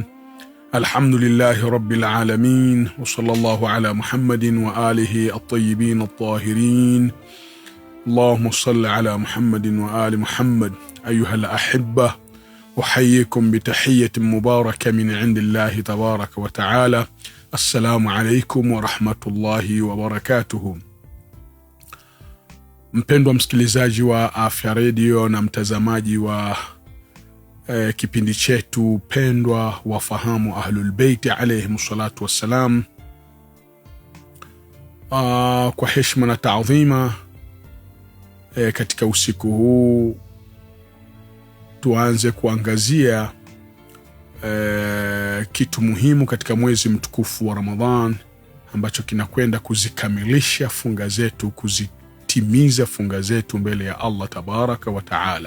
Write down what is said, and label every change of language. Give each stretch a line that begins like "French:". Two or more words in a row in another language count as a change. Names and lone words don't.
Arabic: الحمد لله رب العالمين، وصلى الله على محمد وآله الطيبين الطاهرين. اللهم صل على محمد وآل محمد. أيها الأحبة، أحييكم بتحية مباركة من عند الله تبارك وتعالى. السلام عليكم ورحمة الله وبركاته.
Swahili: Mpendwa msikilizaji wa Afya Radio na mtazamaji wa kipindi chetu pendwa Wafahamu Ahlul Bait
Arabic: عليهم الصلاة والسلام,
Swahili: kwa heshima na taadhima, katika usiku huu tuanze kuangazia kitu muhimu katika mwezi mtukufu wa Ramadhan ambacho kinakwenda kuzikamilisha funga zetu, kuzitimiza funga zetu mbele ya Allah
Arabic: تبارك وتعالى.